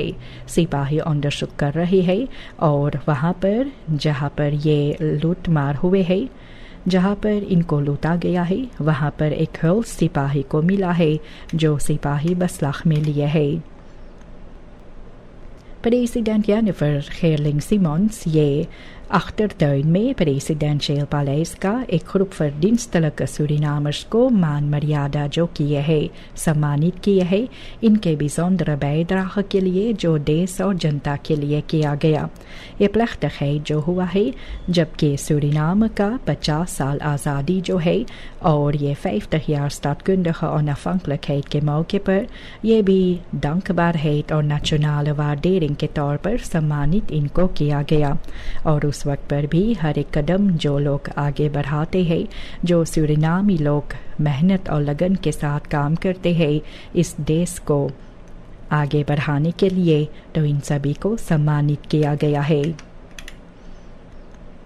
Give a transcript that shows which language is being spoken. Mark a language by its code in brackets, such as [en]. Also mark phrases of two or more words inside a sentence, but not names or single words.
[hns] सिपाही अंडरसुक कर रहे हैं और वहाँ पर जहाँ पर ये लूट मार हुए हैं जहाँ पर इनको लूटा गया है वहाँ पर एक हल सिपाही को मिला है जो सिपाही बसलाख में लिए है। President Jennifer Gerling-Simons ये achtertuin में [en] presidential palace [hns] का एक ग्रुप [nl] verdienstelijke Surinamers [hns] को मान मर्यादा जो किए है सम्मानित किए है इनके [nl] bijzondere bijdrage [hns] के लिए जो देश और जनता के लिए किया गया। ये plechtigheid जो हुआ है जबकि सूरीनाम का 50 साल आज़ादी जो है और ये [nl] 50 jaar staatkundige onafhankelijkheid [hns] के मौके पर ये भी dankbaarheid और [nl] nationale waardering [hns] के तौर पर सम्मानित इनको किया गया। और उस वक्त पर भी हर एक कदम जो लोग आगे बढ़ाते हैं जो सूरीनामी लोग मेहनत और लगन के साथ काम करते हैं इस देश को आगे बढ़ाने के लिए तो इन सभी को सम्मानित किया गया है।